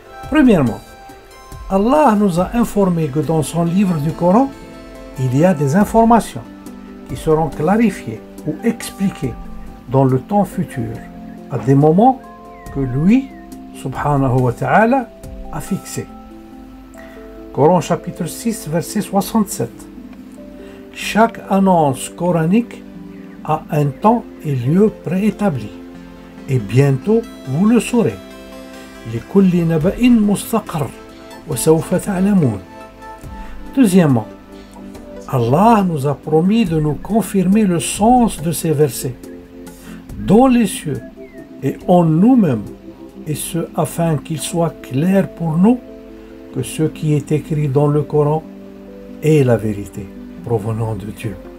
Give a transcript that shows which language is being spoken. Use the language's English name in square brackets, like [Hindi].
[French] Premièrement, Allah nous a informé que dans son livre du Coran, il y a des informations qui seront clarifiées ou expliquées dans le temps futur, à des moments que lui, subhanahu wa ta'ala, a fixés. Coran chapitre 6, verset 67. Chaque annonce coranique a un temps et lieu préétabli, et bientôt vous le saurez. [Arabic] لكل نبأ مستقر وسوف تعلمون. [French] Deuxièmement, Allah nous a promis de nous confirmer le sens de ces versets dans les cieux et en nous-mêmes, et ce afin qu'il soit clair pour nous que ce qui est écrit dans le Coran est la vérité provenant de Dieu.